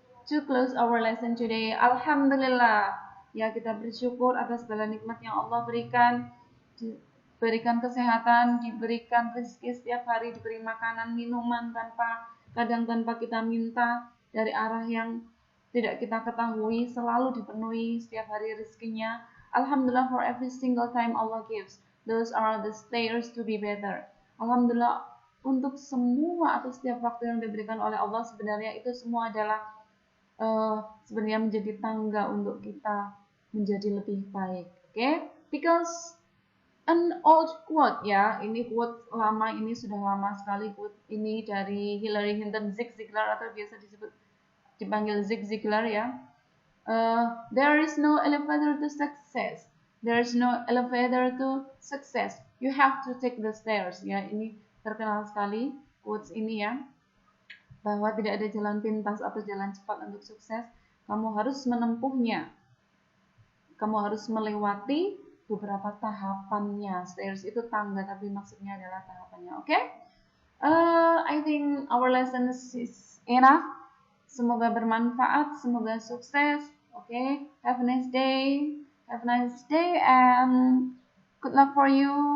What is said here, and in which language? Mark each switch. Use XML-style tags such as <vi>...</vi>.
<en>To close our lesson today,</en> <id>alhamdulillah, ya, kita bersyukur atas segala nikmat yang Allah berikan, diberikan kesehatan, diberikan rezeki setiap hari, diberi makanan, minuman kadang tanpa kita minta, dari arah yang tidak kita ketahui, selalu dipenuhi setiap hari rezekinya.</id> <en>Alhamdulillah, for every single time Allah gives, those are the stairs to be better.</en> <id>Alhamdulillah, untuk semua atau setiap waktu yang diberikan oleh Allah, sebenarnya itu semua adalah sebenarnya menjadi tangga untuk kita menjadi lebih baik. Okay?</id> <en>Because an old quote,</en> <id>ya, ini quote lama, ini sudah lama sekali quote ini dari Hillary Hinton, Zig Ziglar, atau biasa dipanggil Zig Ziglar ya.</id> <en>There is no elevator to success. There is no elevator to success. You have to take the stairs.</en> <id>Ya, ini terkenal sekali quotes ini ya. bahwa tidak ada jalan pintas atau jalan cepat untuk sukses. Kamu harus menempuhnya. Kamu harus melewati beberapa tahapannya. Stairs itu tangga, tapi maksudnya adalah tahapannya. Oke?</id> <en>I think our lessons is enough.</en> <id>Semoga bermanfaat, semoga sukses.</id> <en>Okay? Have a nice day. Have a nice day and good luck for you.</en>